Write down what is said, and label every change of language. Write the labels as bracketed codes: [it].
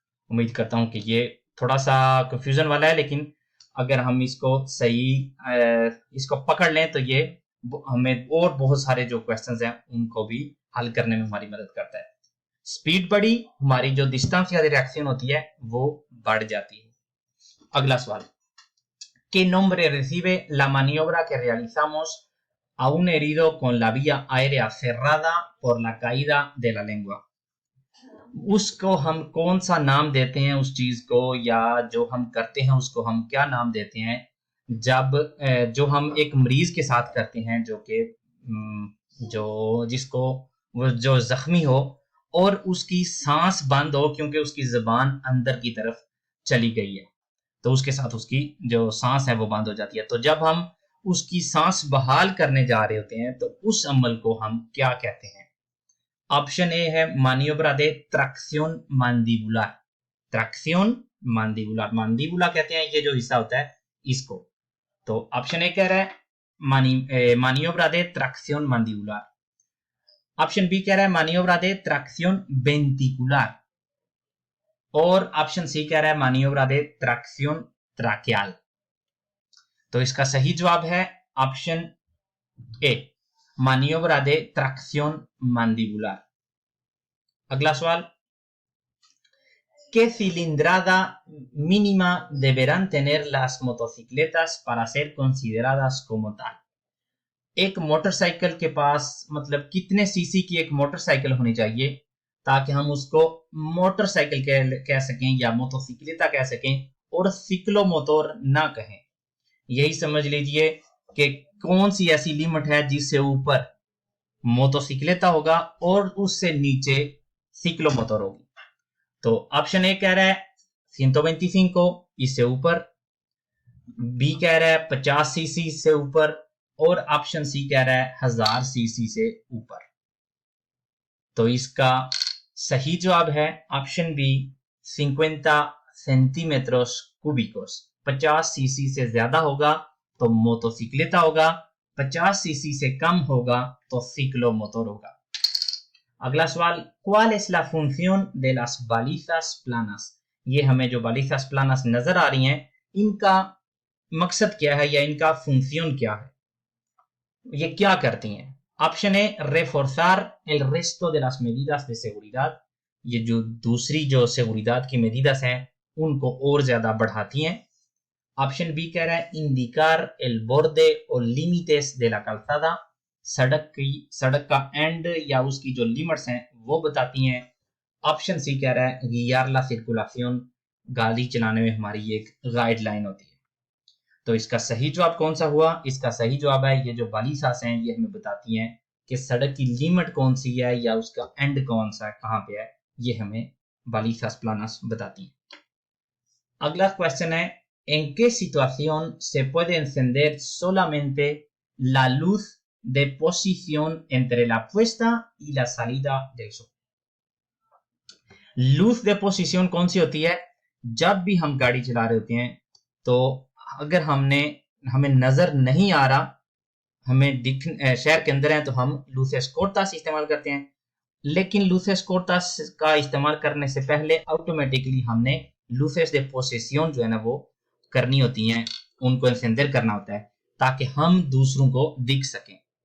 [hi] उम्मीद करता हूँ कि ये थोड़ा सा कंफ्यूजन वाला है, लेकिन अगर हम इसको सही इसको पकड़ लें तो ये हमें और बहुत सारे जो क्वेश्चंस हैं उनको भी हल करने में हमारी मदद करता है। स्पीड बढ़ी, हमारी जो डिस्टेंस या रिएक्शन होती है वो बढ़ जाती है। अगला सवाल, [es] ¿Qué nombre recibe la maniobra que realizamos a un herido con la vía aérea cerrada por la caída de la lengua? [hi] उसको हम कौन सा नाम देते हैं उस चीज को, या जो हम करते हैं उसको हम क्या नाम देते हैं जब जो हम एक मरीज के साथ करते हैं जो कि जो जिसको वो जो जख्मी हो और उसकी सांस बंद हो क्योंकि उसकी जबान अंदर की तरफ चली गई है, तो उसके साथ उसकी जो सांस है वो बंद हो जाती है। तो जब हम उसकी सांस बहाल करने जा रहे होते हैं तो उस अमल को हम क्या कहते हैं? ऑप्शन ए है [es] मानियोब्रा दे ट्रैक्शन मांडिबुलर। [hi] ट्रैक्शन मांडिबुलर, मांडिबुला कहते हैं ये जो हिस्सा होता है इसको। तो ऑप्शन ए कह रहा है [es] मानियोब्रा दे ट्रैक्शन मांडिबुलर। [hi] ऑप्शन बी कह रहा है [es] मानियोब्रा दे ट्रैक्शन वेंटिकुलर, [hi] और ऑप्शन सी कह रहा है [es] मानियोब्रा दे ट्रैक्शन ट्रैकियल। [hi] तो इसका सही जवाब है option A, [es] maniobra de tracción mandibular. [hi] अगला सवाल, [es] ¿qué cilindrada mínima deberán tener las motocicletas para ser consideradas como tal? [hi] एक मोटरसाइकिल के पास मतलब कितने सीसी की एक मोटरसाइकिल होनी चाहिए ताकि हम उसको मोटरसाइकिल कह सकें या मोटोसिक्लेटा कह सकें और सिक्लोमोटर ना कहें। यही समझ लीजिए कि कौन सी ऐसी लिमिट है जिससे ऊपर मोटोसिक्लेटा होगा और उससे नीचे सिक्लोमोटर होगी। तो ऑप्शन ए कह रहा है 125 इससे ऊपर, बी कह रहा है 50 सीसी से ऊपर, और ऑप्शन सी कह रहा है 1000 सीसी से ऊपर। तो इसका सही जवाब है ऑप्शन बी [es] 50 सेंटीमीटरोस क्यूबिकोस। [hi] 50 सीसी से ज्यादा होगा तो मोटोसिक्लेटा होगा, 50 सीसी से कम होगा तो सिक्लोमोटर होगा। अगला सवाल, [es] ¿cuál es la función de las balizas planas? [hi] ये हमें जो [es] balizas planas [hi] नजर आ रही हैं इनका मकसद क्या है या इनका फंक्शन क्या है, ये क्या करती हैं? Option A [es] reforzar el resto de las medidas de seguridad, [hi] ये जो दूसरी जो seguridad की medidas हैं उनको और ज्यादा बढ़ाती हैं। ऑप्शन बी कह रहा है [es] indicar el borde o límites de la calzada, [hi] सड़क का एंड या उसकी जो लिमिट्स हैं वो बताती हैं। ऑप्शन सी कह रहा है [es] guiar la circulación, [hi] गाड़ी चलाने में हमारी एक गाइडलाइन होती है। तो इसका सही जवाब कौन सा हुआ? इसका सही जवाब है ये जो बालिसास हैं ये हमें बताती हैं कि सड़क की लिमिट कौन सी है या उसका एंड कौन सा है, कहाँ पे है, ये हमें [es] बालिसास प्लानस [hi] बताती है। अगला क्वेश्चन है, [es] ¿en qué situación se puede encender solamente la luz de posición entre la puesta y la salida del sol? [hi] Loose de posición कौन सी होती है? जब भी हम गाड़ी चला रहे होते हैं तो अगर हमें नजर नहीं आ रहा, हमें शहर के अंदर है तो हम लूसेस कोर्टास इस्तेमाल करते हैं, लेकिन लूसेस कोर्टास का इस्तेमाल करने से पहले ऑटोमेटिकली हमने [es] लूसेस दे पोसेसियोन [hi] जो है ना वो करनी होती हैं, उनको इंसेंडर करना होता है ताकि हम दूसरों को दिख सकें।